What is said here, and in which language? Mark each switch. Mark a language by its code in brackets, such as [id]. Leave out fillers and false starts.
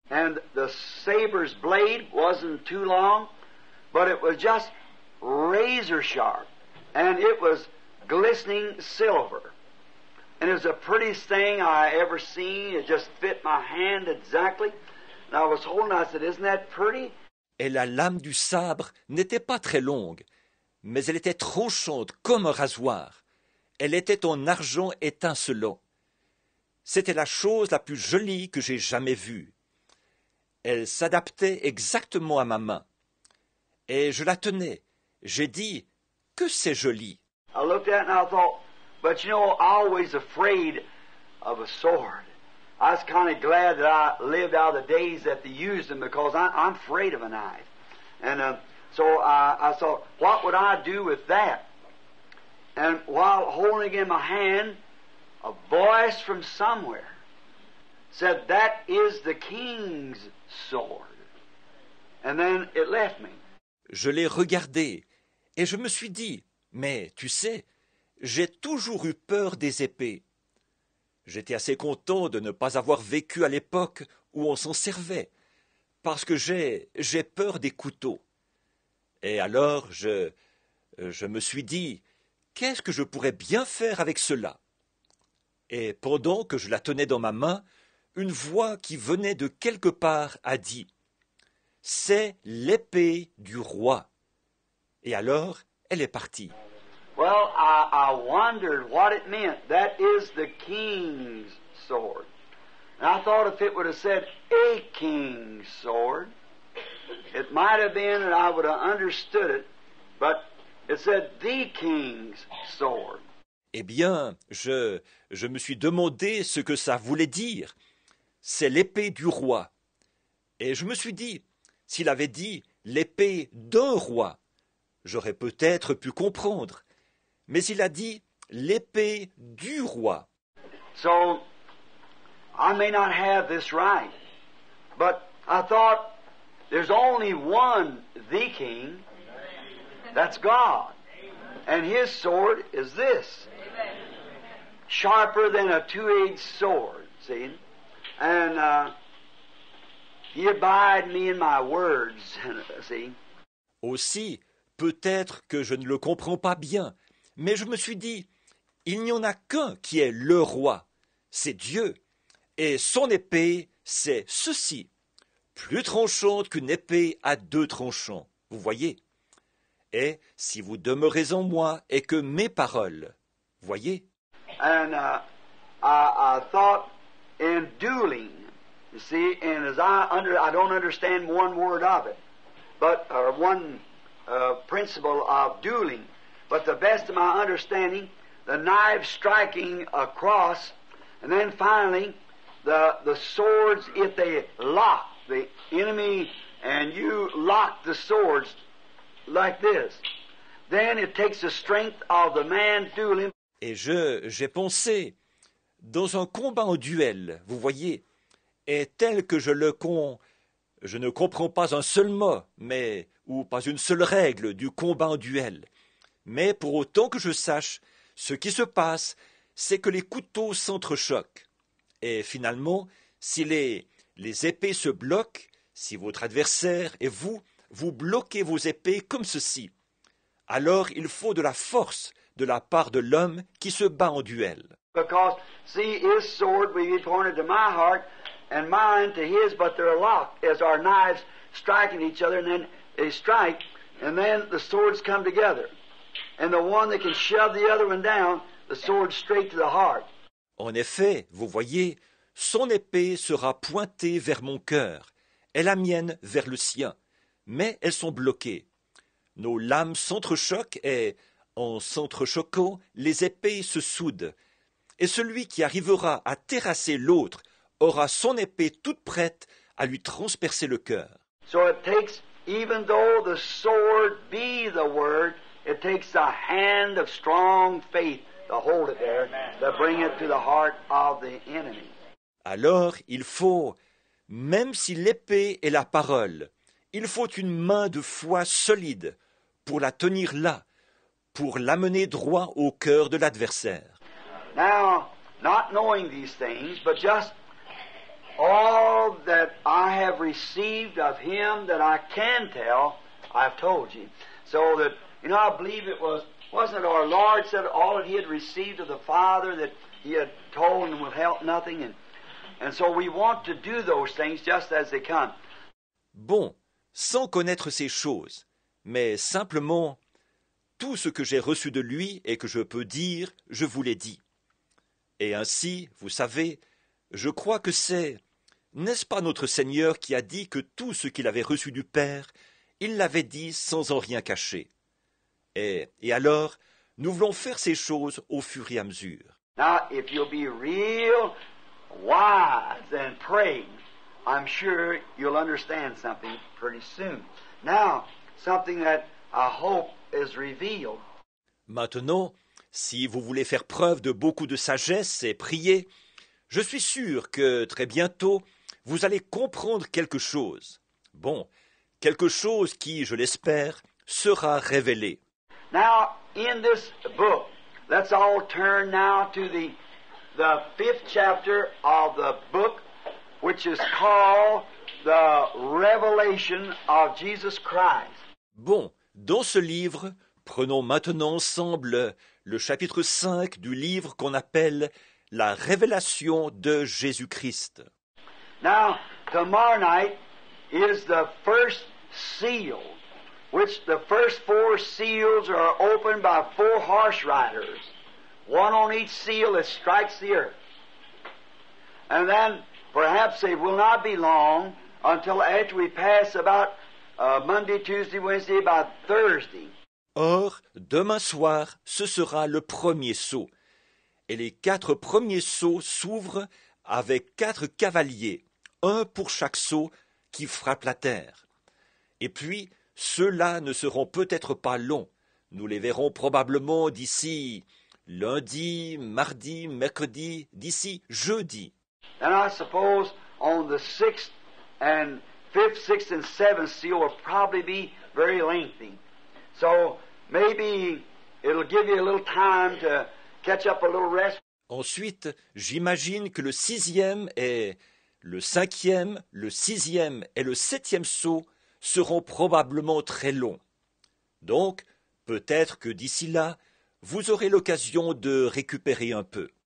[en] And the saber's blade wasn't too long, but it was just razor sharp. And it was glistening silver. And it was the prettiest thing I ever seen. It just fit my hand exactly. And I was holding it, I said, isn't that pretty? [fr] Et la lame du sabre n'était pas très longue, mais elle était tranchante comme un rasoir. Elle était en argent étincelant. C'était la chose la plus jolie que j'ai jamais vue. Elle s'adaptait exactement à ma main. Et je la tenais. J'ai dit, que c'est joli. [en] I looked at it and I thought, but you know, I'm always afraid of a sword. I was kind of glad that I lived out of the days that they used them because I'm afraid of a knife. And so I thought, what would I do with that? And while holding it in my hand, a voice from somewhere said, that is the king's sword. And then it left me. [fr] Je l'ai regardé et je me suis dit, mais tu sais, j'ai toujours eu peur des épées. J'étais assez content de ne pas avoir vécu à l'époque où on s'en servait, parce que j'ai peur des couteaux. Et alors je me suis dit, qu'est-ce que je pourrais bien faire avec cela? Et pendant que je la tenais dans ma main, une voix qui venait de quelque part a dit, « C'est l'épée du roi. » Et alors, elle est partie. [en] Well, I wondered what it meant. That is the king's sword. And I thought if it would have said a king's sword, it might have been that I would have understood it, but it said the king's sword. [fr] Eh bien, je me suis demandé ce que ça voulait dire. C'est l'épée du roi. Et je me suis dit, s'il avait dit l'épée d'un roi, j'aurais peut-être pu comprendre. Mais il a dit l'épée du roi. [en] So, I may not have this right, but I thought there's only one, the king, that's God. And his sword is this, sharper than a two-edged sword, see? And he abide me in my words, see? [fr] Aussi, peut-être que je ne le comprends pas bien, mais je me suis dit, il n'y en a qu'un qui est le roi, c'est Dieu, et son épée, c'est ceci, plus tranchante qu'une épée à deux tranchants, vous voyez. Et si vous demeurez en moi et que mes paroles, voyez. [en] And I thought in dueling, you see, and as I don't understand one word of it, but one principle of dueling, but the best of my understanding, the knife striking across, and then finally the swords, if they lock the enemy and you lock the swords like this, then it takes the strength of the man dueling. [fr] Et j'ai pensé, dans un combat en duel, vous voyez, et tel que je ne comprends pas un seul mot, ou pas une seule règle du combat en duel. Mais pour autant que je sache, ce qui se passe, c'est que les couteaux s'entrechoquent. Et finalement, si les épées se bloquent, si votre adversaire et vous bloquez vos épées comme ceci, alors il faut de la force de la part de l'homme qui se bat en duel. [en] Because, see, his sword will be pointed to my heart, and mine to his, but they're locked as our knives striking each other, and then they strike, and then the swords come together. And the one that can shove the other one down, the sword straight to the heart. [fr] En effet, vous voyez, son épée sera pointée vers mon cœur, et la mienne vers le sien, mais elles sont bloquées. Nos lames s'entrechoquent et, en s'entrechoquant, les épées se soudent. Et celui qui arrivera à terrasser l'autre aura son épée toute prête à lui transpercer le cœur. [en] So it takes, even though the sword be the word, it takes a hand of strong faith to hold it there, to bring it to the heart of the enemy. [fr] Alors il faut, même si l'épée est la parole, il faut une main de foi solide pour la tenir là, pour l'amener droit au cœur de l'adversaire. [en] Now, not knowing these things, but just all that I have received of him that I can tell, I've told you. So that, I believe wasn't it our Lord said all that he had received of the Father that he had told and withheld nothing, and so we want to do those things just as they come. [fr] Bon, sans connaître ces choses, mais simplement tout ce que j'ai reçu de lui et que je peux dire, je vous l'ai dit. Et ainsi, vous savez, je crois que n'est-ce pas notre Seigneur qui a dit que tout ce qu'il avait reçu du Père, il l'avait dit sans en rien cacher. Et alors, nous voulons faire ces choses au fur et à mesure. [en] Now, if you'll be real wise and pray, I'm sure you'll understand something pretty soon. Now, something that I hope is revealed. [fr] Maintenant, si vous voulez faire preuve de beaucoup de sagesse et prier, je suis sûr que très bientôt, vous allez comprendre quelque chose. Bon, quelque chose qui, je l'espère, sera révélé. [en] Now, in this book, let's all turn now to the 5th chapter of the book, which is called the Revelation of Jesus Christ. [fr] Bon, dans ce livre, prenons maintenant ensemble le chapitre 5 du livre qu'on appelle la Révélation de Jésus-Christ. [en] Now, tomorrow night is the first seal, which the first 4 seals are opened by 4 horse riders, one on each seal that strikes the earth. And then perhaps it will not be long until after we pass about Monday, Tuesday, Wednesday, about Thursday. [fr] Or, demain soir, ce sera le premier sceau, et les 4 premiers sceaux s'ouvrent avec 4 cavaliers, un pour chaque sceau qui frappe la terre. Et puis, ceux-là ne seront peut-être pas longs, nous les verrons probablement d'ici lundi, mardi, mercredi, d'ici jeudi. [en] And I suppose on the 6th and 5th, 6th and 7th seal will probably be very lengthy. So maybe it'll give you a little time to catch up a little rest. [fr] Ensuite, j'imagine que le 6e et le 5e, le 6e et le 7e saut seront probablement très longs. Donc, peut-être que d'ici là, vous aurez l'occasion de récupérer un peu.